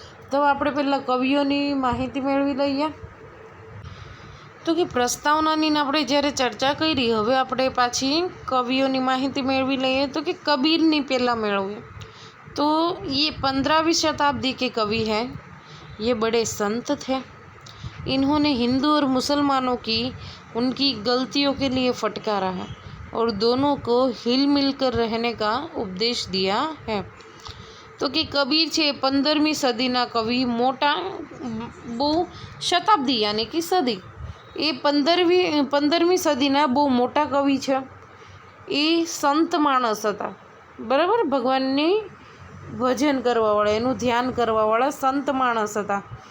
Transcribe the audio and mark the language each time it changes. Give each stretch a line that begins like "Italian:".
Gujarati: તો આપણે પહેલાં કવિઓની માહિતી મેળવી લઈએ. તો કે પ્રસ્તાવનાની આપણે જ્યારે ચર્ચા કરી, હવે આપણે પાછી કવિઓની માહિતી મેળવી લઈએ. તો કે કબીરની પહેલાં મેળવીએ તો
Hindi: ये 15वीं शताब्दी के कवि हैं. ये बड़े संत थे. इन्होंने हिंदू और मुसलमानों की उनकी गलतियों के लिए फटकारा है और दोनों को हिल मिल कर रहने का उपदेश दिया है.
Gujarati: તો કે કબીર છે 15મી સદીના કવિ, મોટા બહુ શતાબ્દી યાની કે સદી, એ 15મી સદીના બહુ મોટા કવિ છે. એ સંત માણસ હતા, બરાબર, ભગવાનની ભજન કરવાવાળા, એનું ધ્યાન કરવાવાળા સંત માણસ હતા.